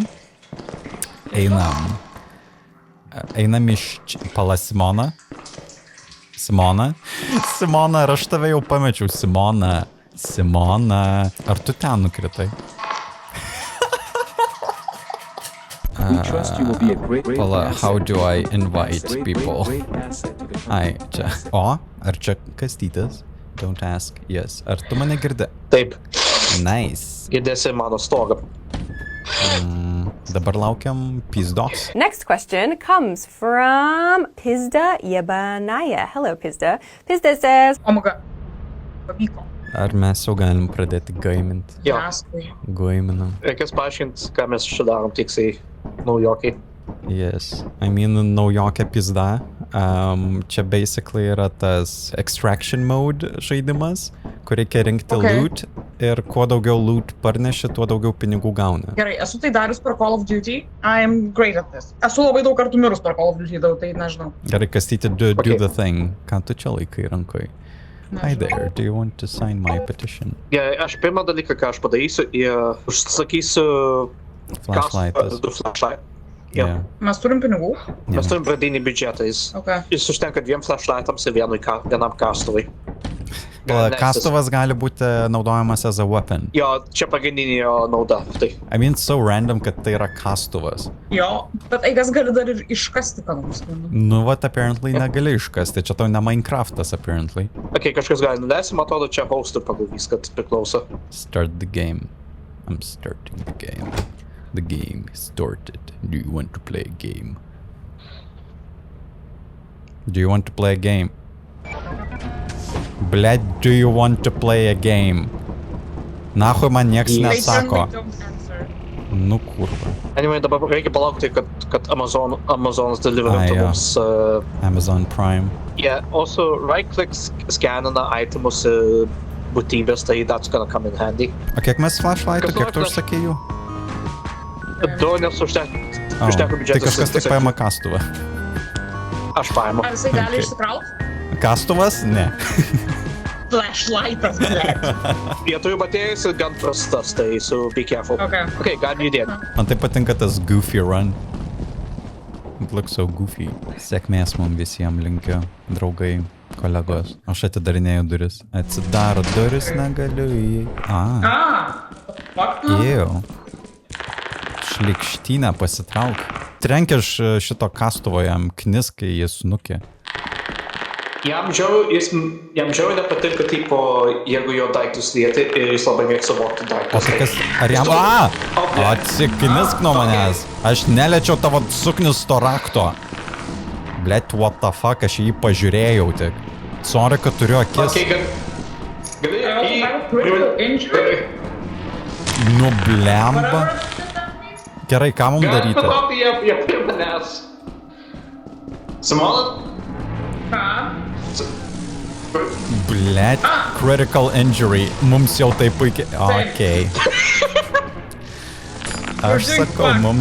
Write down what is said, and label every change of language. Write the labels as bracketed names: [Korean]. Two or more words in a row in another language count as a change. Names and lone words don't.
[Lithuanian] Einam. Einam iš pala Simona. Simona, ar aš tave jau pamečiau, Simona. Ar tu ten nukritai? Pala, [English] how do I invite people? [Lithuanian] Ai, čia. O, ar čia Kastytis? [English] Don't ask. Yes. [Lithuanian] Ar tu mane girdi? Taip, [English] Nice. [Lithuanian] girdėsi mano stogą. Dabar laukiam pizdos. [English] Next question comes from Pizda Yebanaya. Hello, Pizda. Pizda says, Oh my god. [Lithuanian] Pavyko. Ar mes jau galim pradėti gaiminti? Jo, Paskui. Gaiminam. reikės paaiškinti, ką mes čia darom tiksliai naujokai. [English] Yes. I mean, [Lithuanian] naujokė pizda. Čia basically yra tas [English] extraction mode [Lithuanian] žaidimas, kur reikia rinkti loot ir kuo daugiau loot parneši, tuo daugiau pinigų gauni. Gerai, esu tai darius per Call of Duty. [English] I am great at this. [Lithuanian] Esu labai daug kartų mirus per Call of Duty, tai nežinau. Gerai, Kastyti, [English] do Okay. the thing. [Lithuanian] Ką tu čia laikai rankoj? [English] Hi there, do you want to sign my petition? [Lithuanian] Gerai, aš pirmą dalyką, ką aš padarysiu, užsakysiu Flashlightas. du flashlight. [English] Yeah. [Lithuanian] Mes turim pinigų? Mes turim pradinį biudžetą, jis užtenka 2 flashlightams ir vienam kastuvui. Kastuvas gali būti naudojamas [English] as a weapon. [Lithuanian] Jo, čia pagrindinė jo nauda. Tai. [English] I mean, so random, [Lithuanian] kad tai yra kastuvas. Jo, bet eigas gali dar ir iškasti ką nors. Nu, vat, apparently negali iškasti. Čia tau ne Minecraftas, apparently. Ok, kažkas gali nuleisti, man atrodo, čia hostų pagal viską priklauso. [English] Start the game. I'm starting the game. The game started. Do you want to play a game? Do you want to play a game? Bled, do you want to play a game? [Lithuanian] Nahui man nieks nesako. Nu kurva. Anyway, dabar reikia palaukti, kad Amazonas deliveruotų jo. mums. Amazon Prime. Yeah, also right-click scanina itemus būtybės, tai [English] that's gonna come in handy. [Lithuanian] O kiek mes flashlightų, Kas kiek tu nors- užsakei jų? Du, nes užteko Tai biudžetas. kažkas tik paima kastuvą. Aš paimu. Ar jisai gali [English] Okay. [Lithuanian] išsikrauti? Kastuvas? Ne. Flashlightas, blėt. Jie turi baterijas ir gan prastas, tai [English] so be careful. Okay. [Lithuanian] Galim judėti. Man tai patinka tas [English] goofy run. It looks so goofy. [Lithuanian] Sėkmės mums visiems linkiu, draugai, kolegos. Aš atidarinėju duris. Atsidaro duris, negaliu į... [English] Fuck. [Lithuanian] Jau. Šlikštynę pasitrauk. Trenkia šito kastuvo jam knis, kai jis nukė. Jam žiauriai nepatinka, tipo, jeigu jo daiktus lieti ir jis labai mėgsta vogti O daiktus. tai kas... Ar jam... Atsiknisk nuo manęs. Aš neliečiau tavo suknisto rakto. Blet, [English] what the fuck, [Lithuanian] aš jį pažiūrėjau tik. Sorry, kad turiu akis. Okay, gali [English] I also have a critical injury. [Lithuanian] Nu, blemba. Gerai, ką mums daryti? Palaukti, jie prie manęs. Simona? Ką? Blet, [English] critical injury. [Lithuanian] Mums jau tai puikiai... Okei. Aš sakau, mums